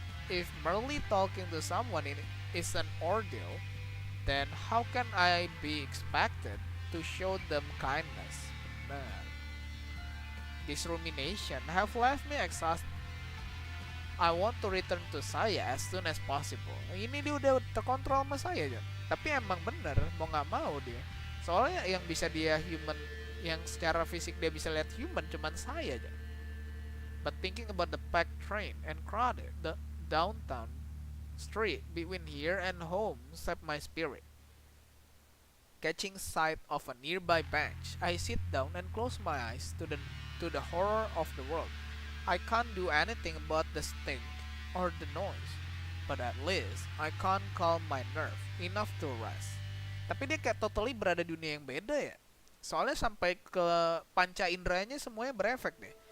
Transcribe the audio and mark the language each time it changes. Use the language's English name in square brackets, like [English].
[English] If merely talking to someone is an ordeal, then how can I be expected to show them kindness? Nah. This rumination have left me exhausted. I want to return to saya as soon as possible. [Indonesian] Ini dia udah terkontrol sama saya, Jon. Tapi emang bener, mau nggak mau dia. Soalnya yang bisa dia human, yang secara fisik dia bisa lihat human cuman saya, Jon. [English] But thinking about the packed train and crowded the downtown street between here and home sapped my spirit. Catching sight of a nearby bench, I sit down and close my eyes to the horror of the world. I can't do anything about the stink or the noise, but at least I can't calm my nerve enough to rest. [Indonesian] Tapi dia kayak totally berada di dunia yang beda ya. Soalnya sampai ke panca inderanya semuanya berefek deh.